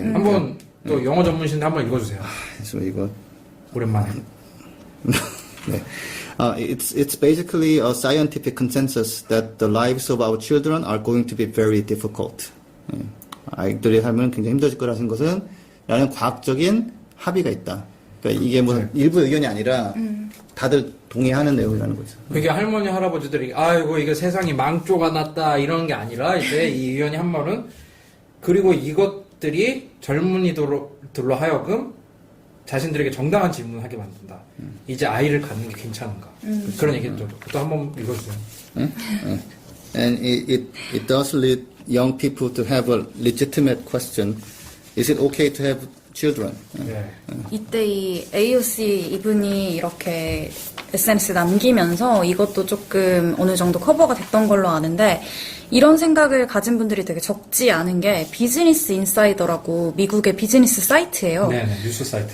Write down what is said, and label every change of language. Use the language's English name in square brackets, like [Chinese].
[Korean] 한번 또 영어 전문신데 한번 읽어주세요. 그래서 이거 오랜만에. 네. [English] It's basically a scientific consensus that the lives of our children are going to be very difficult. [Korean] 아이들의 삶은 굉장히 힘들어질 거라는 것은 라는 과학적인 합의가 있다. 그러니까 이게 뭐 일부 의견이 아니라 다들 동의하는 내용이라는 거죠. 그게 할머니 할아버지들이 아이고 이게 세상이 망조가 났다 이런 게 아니라 이제 이 의원이 한 말은 그리고 이것들이 젊은이들로 하여금 자신들에게 정당한 질문을 하게 만든다. 이제 아이를 갖는 게 괜찮은가? 그런 얘기죠. 또 한번 읽어주세요. [English] And it does lead young people to have a legitimate question. Is it okay to have children? [Korean] 네. 이때 이 AOC 이분이 이렇게 SNS에 남기면서 이것도 조금 어느 정도 커버가 됐던 걸로 아는데 이런 생각을 가진 분들이 되게 적지 않은 게 비즈니스 인사이더라고 미국의 비즈니스 사이트예요. 네, 뉴스 사이트.